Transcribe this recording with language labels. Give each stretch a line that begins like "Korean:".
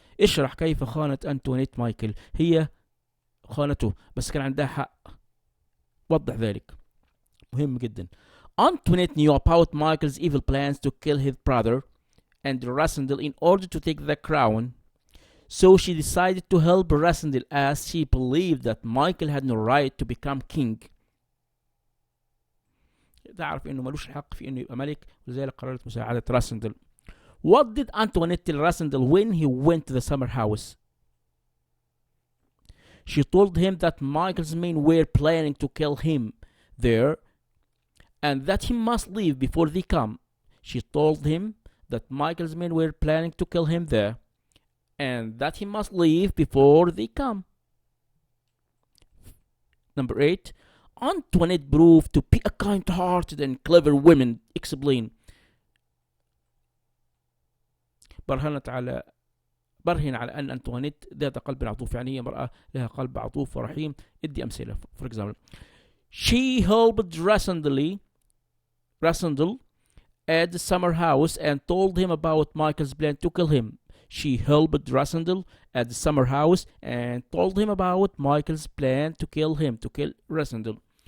Arabic: اشرح كيف خانت أنتوانيت مايكل. هي خانته بس كان عندها حق. وضح ذلك. مهم جدا.
English: Antoinette knew about Michael's evil plans to kill his brother and Rasandel in order to take the crown. So she decided to help Rasandel as she believed that Michael had no right to become king.
Arabic: تعرف انه ملوش الحق في انه يبقى ملك ولذلك قررت مساعدة راسندل.
English: What did Antoinette tell Rasandel when he went to the summer house? She told him that Michael's men were planning to kill him there and that he must leave before they come. She told him that Michael's men were planning to kill him there and that he must leave before they come. Number 8. Antoinette proved to be a kind-hearted and clever woman. Explain.
Arabic: برهن على أن أنطوانيت ذات قلب عطوف، يعني هي امرأة لها قلب عطوف ورحيم. ادي أمثلة.
English: For example, she helped Rasandel at the summer house and told him about Michael's plan to kill him. She helped Rasandel at the summer house and told him about Michael's plan to kill Rasandel.